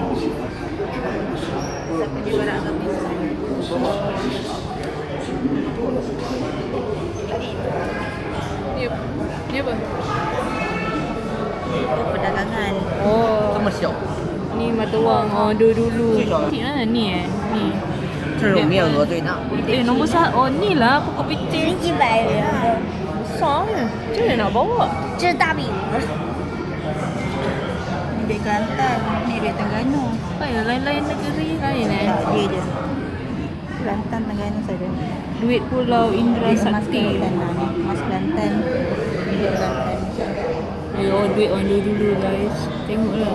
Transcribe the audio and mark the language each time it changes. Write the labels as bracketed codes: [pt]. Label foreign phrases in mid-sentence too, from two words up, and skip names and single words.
[ms] Penyebaran agama Islam. Ni apa? Itu perdagangan. Oh, ni mata wang. Oh, dulu. Cantik lah ni Ni. [zh] 这是我面额最大。 [ms] nombor satu. Oh, ni lah pokok piting. [zh] 100元。 [ms] Besar ni. Macam mana nak bawa? [zh] 这是大饼。 [ms] Ni duit Kelantan. Ni duit Terengganu. Apa ya? Lain-lain negeri lain Tak, dia je. Kelantan, Terengganu saja. Duit Pulau Indra Duit emas Sakti. Kelantan. Emas Kelantan. Duit Kelantan. Oh, duit orang dulu guys. Tengoklah.